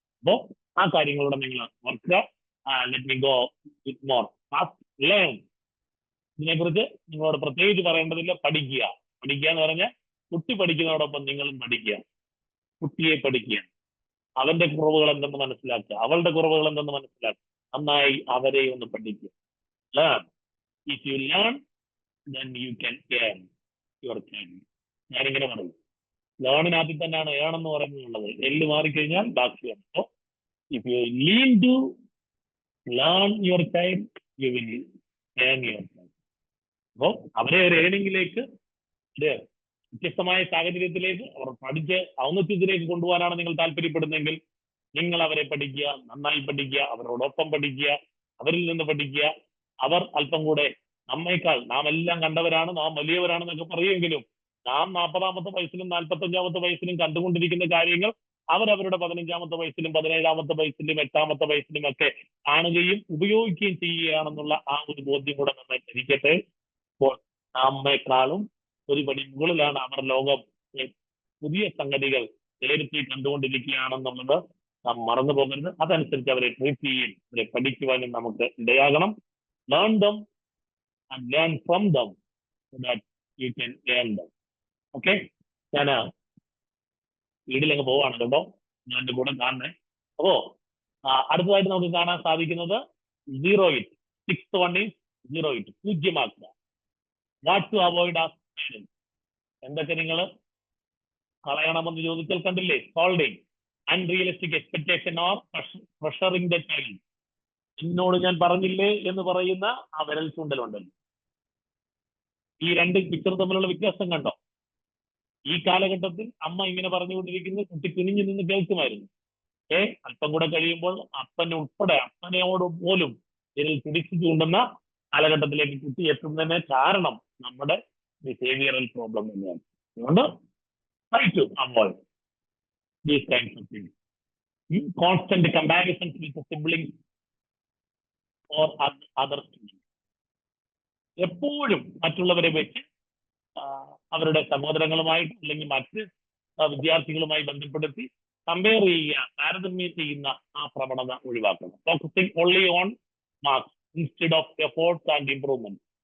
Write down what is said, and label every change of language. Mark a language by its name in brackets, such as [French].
[Malayalam] അപ്പോ ആ കാര്യങ്ങളോടെ നിങ്ങൾ ഓർക്കുക. [English] Let me go with more fast learn. [Malayalam] ഇതിനെക്കുറിച്ച് നിങ്ങളോട് പ്രത്യേകിച്ച് പറയേണ്ടതില്ല. പഠിക്കുക. പഠിക്കുക എന്ന് പറഞ്ഞാൽ കുട്ടി പഠിക്കുന്നതോടൊപ്പം നിങ്ങളും പഠിക്കുക. കുട്ടിയെ പഠിക്കുക, അവന്റെ കുറവുകൾ എന്തെന്ന് മനസ്സിലാക്കുക, അവളുടെ കുറവുകൾ എന്തെന്ന് മനസ്സിലാക്കുക, നന്നായി അവരെ ഒന്ന് പഠിക്കുക. [English] Learn. If you learn then you can earn your time. [Malayalam] ഞാനിങ്ങനെ പറയും, ലേണിനകത്തിൽ തന്നെയാണ് ഏൺ എന്ന് പറയുന്നത്. എല്ല് മാറിക്കഴിഞ്ഞാൽ ബാക്കിയാണ്. [English] So if you lean to learn your time you will earn your time. [Malayalam] അപ്പോ അവരെ ഒരു ഏണിംഗിലേക്ക്, ഒരു വ്യത്യസ്തമായ സാഹചര്യത്തിലേക്ക്, അവർ പഠിച്ച് ഔന്നത്യത്തിലേക്ക് കൊണ്ടുപോകാനാണ് നിങ്ങൾ താല്പര്യപ്പെടുന്നതെങ്കിൽ നിങ്ങൾ അവരെ പഠിക്കുക, നന്നായി പഠിക്കുക, അവരോടൊപ്പം പഠിക്കുക, അവരിൽ നിന്ന് പഠിക്കുക. അവർ അല്പം കൂടെ നമ്മേക്കാൾ, നാം എല്ലാം കണ്ടവരാണ്, നാം വലിയവരാണെന്നൊക്കെ പറയുമെങ്കിലും നാം 40-ാമത്തെ വയസ്സിലും 45-ാമത്തെ വയസ്സിലും കണ്ടുകൊണ്ടിരിക്കുന്ന കാര്യങ്ങൾ അവരവരുടെ 15-ാമത്തെ വയസ്സിലും 17-ാമത്തെ വയസ്സിലും 8-ാമത്തെ വയസ്സിലും ഒക്കെ കാണുകയും ഉപയോഗിക്കുകയും ചെയ്യുകയാണെന്നുള്ള ആ ഒരു ബോധ്യം കൂടെ നമ്മെ ധരിക്കട്ടെ. അപ്പോൾ നമ്മെക്കാളും ഒരു പടി മുകളിലാണ് അവർ. ലോകം പുതിയ സംഗതികൾ നേരിട്ട് കണ്ടുകൊണ്ടിരിക്കുകയാണെന്നുള്ളത് നാം മറന്നു പോകരുത്. അതനുസരിച്ച് അവരെ ട്രീറ്റ് ചെയ്യുകയും അവരെ പഠിക്കുവാനും നമുക്ക് ഇടയാകണം. [English] Learn them and learn from them so that you can earn them. [Malayalam] Okay, ഞാൻ വീട്ടിലങ്ങ് പോവാണ് കേട്ടോ, ഞാൻ എൻ്റെ കൂടെ കാണണേ. അപ്പോ അടുത്തതായിട്ട് നമുക്ക് കാണാൻ സാധിക്കുന്നത് 0 it. [English] 6th one is 0 it. [Malayalam] പൂജ്യമാക്കുക. [English] What to avoid as parents. [Malayalam] എന്തൊക്കെ നിങ്ങൾ കളയണമെന്ന് ചോദിച്ചാൽ കണ്ടില്ലേ, [English] Solving unrealistic expectation or pressuring the child. [Malayalam] എന്നോട് ഞാൻ പറഞ്ഞില്ലേ എന്ന് പറയുന്ന ആ വിരൽ ചൂണ്ടലുണ്ടല്ലോ. ഈ രണ്ട് പിക്ചർ തമ്മിലുള്ള വ്യത്യാസം കണ്ടോ? ഈ കാലഘട്ടത്തിൽ അമ്മ ഇങ്ങനെ പറഞ്ഞുകൊണ്ടിരിക്കുന്നത് കുട്ടി കുനിഞ്ഞു നിന്ന് കേൾക്കുമായിരുന്നു. അല്പം കൂടെ കഴിയുമ്പോൾ അപ്പനോട് പോലും ഇതിൽ തിരിച്ചു ചൂണ്ടുന്ന കാലഘട്ടത്തിലേക്ക് കുട്ടി എത്തുന്നതിന് കാരണം നമ്മുടെ ബിഹേവിയറൽ പ്രോബ്ലം തന്നെയാണ്. അതുകൊണ്ട് [English] try to avoid these kinds of things. Constant comparisons with the siblings or other students. [Malayalam] എപ്പോഴും മറ്റുള്ളവരെ വെച്ച് അവരുടെ സഹോദരങ്ങളുമായിട്ട് അല്ലെങ്കിൽ മറ്റ് വിദ്യാർത്ഥികളുമായി ബന്ധപ്പെടുത്തി കമ്പയർ ചെയ്യുക, താരതമ്യം ചെയ്യുന്ന ആ പ്രവണത ഒഴിവാക്കണം. [English] Focusing only on marks instead of efforts and improvement.